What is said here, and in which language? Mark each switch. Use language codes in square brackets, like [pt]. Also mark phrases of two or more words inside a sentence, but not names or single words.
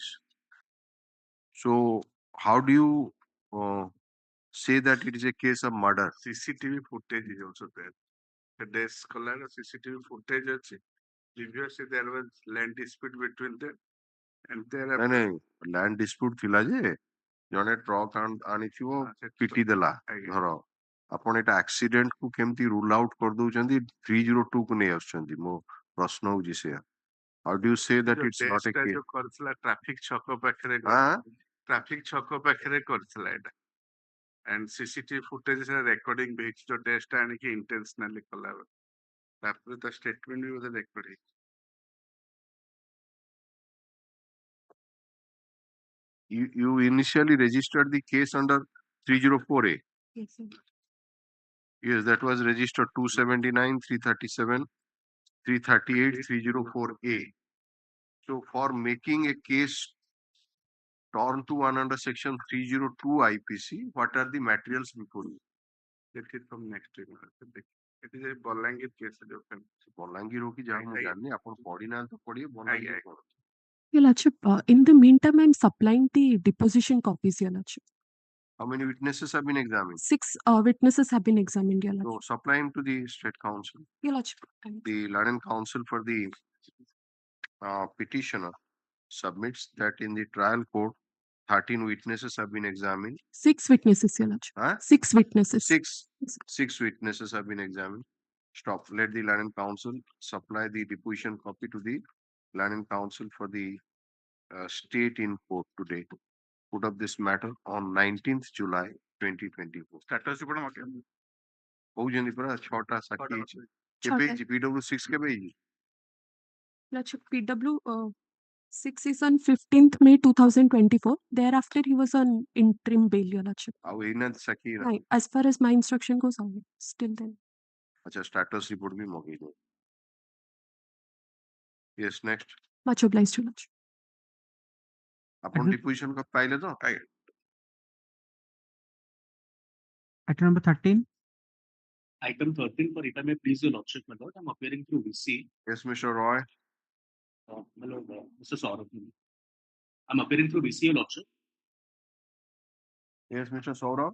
[en] So, how do you say that it is a case of murder? CCTV footage is also there. The desk color CCTV footage ଅଛି. Previously there was land dispute between them and there [or] ନାଇଁ [en] land dispute [or] ଥିଲା ଯେ ଜଣେ ଟ୍ରକ୍ ଆଣିଥିବ ପିଟି ଦେଲା ଧର ଆପଣ ଏଟା ଆକ୍ସିଡେଣ୍ଟ କୁ କେମିତି [en] rule out [or] କରିଦଉଛନ୍ତି 302 କୁ ନେଇ ଆସୁଛନ୍ତି ମୋ ପ୍ରଶ୍ନ ହଉଛି ସେୟା [en] how do you say that it's not a case? [or] ଯୋଉ କରିଥିଲା ଟ୍ରାଫିକ ଛକ ପାଖରେ ଟ୍ରାଫିକ ଛକ ପାଖରେ କରିଥିଲା ଏଟା [en] and CCTV footage is recording [or] ହେଇଛି ଯୋଉ ଡେସ୍କଟା ଆଣିକି intentionally କଲା ତାପରେ ତା statement ବି ବୋଧେ record ହେଇଛି. [en] You initially registered the case under 304A. Yes, sir. Yes, that was registered 279, 337, 338, 304A. So for making a case torn to one under section 302 IPC, what are the materials before you? That is from next week. It is a Balangir case. Balangir ho ki jaha mu janni apun padi na to padiye Balangir ko. Your Lordship, in the meantime, I'm supplying the deposition copies, Your Lordship. How many witnesses have been examined? 6 witnesses have been examined, Your So Lordship. supply him to the State Council. Your Lordship. The Learned Counsel for the petitioner submits that in the trial court, 13 witnesses have been examined. 6 witnesses, Your Lordship. 6 witnesses. Six witnesses have been examined. Stop. Let the Learned Counsel supply the deposition copy to the Learned Counsel for the state in court today. Put up this matter on 19th July 2024. Status report okay. [or] କହୁଛନ୍ତି ପରା 6ଟା ସାକ୍ଷୀ ହେଇଛି କେବେ ହେଇଛି PW6 କେବେ ହେଇଛି? [en] Lordship, PW 6 is on 15th May 2024. Thereafter, he was on interim bail, Your Lordship. [or] ଆଉ ଏଇନାହାନ୍ତି ସାକ୍ଷୀ ନା? [en] As far as my instruction goes, still then. [or] ଆଚ୍ଛା [en] status report [or] ବି ମଗେଇ ଦଉ. [en] Yes, next. Much obliged, Your Lordship. [or] ଆପଣ [en] deposition copy [or] ପାଇଲେ ତ? [en] Item number 13. Item 13 for it, I may please your lordship, my lord. I'm appearing through VC. Yes, Mr. Roy. My lord, Mr. Saurabh. I'm appearing through VC, your lordship. Yes, Mr. Saurabh.